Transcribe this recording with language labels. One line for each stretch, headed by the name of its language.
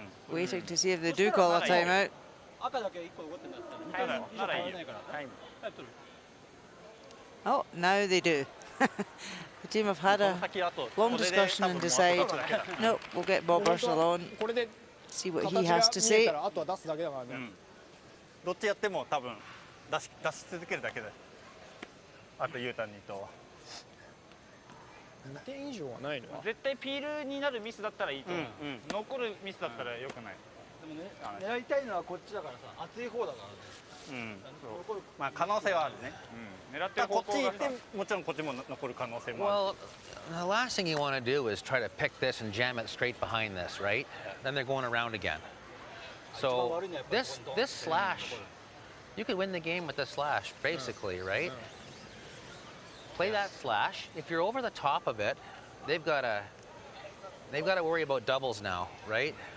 English: waiting to see if they do call a timeout.
Japanese: 赤だけ1個残ってんだったら2回以上変わらないから。タイム取る。
English: Oh, now they do. The team have had a long discussion and decide, no, we'll get Bob Russell on, see what he has to say.
Japanese: あとは出すだけだからね。どっちやっても多分出し続けるだけだよ。あとユータンにと。 2点以上はないの？絶対ピールになるミスだったらいいと思う。残るミスだったら良くない。でもね、狙いたいのはこっちだからさ、熱い方だからね。まあ可能性はあるね。狙ってる方向が。こっち行ってもちろんこっちも残る可能性もある。
English: Well, the last thing you want to do is try to pick this and jam it straight behind this, right? Then they're going around again. So this slash, you could win the game with this slash, basically, right? Play that slash. If you're over the top of it, they've got to worry about doubles now, right?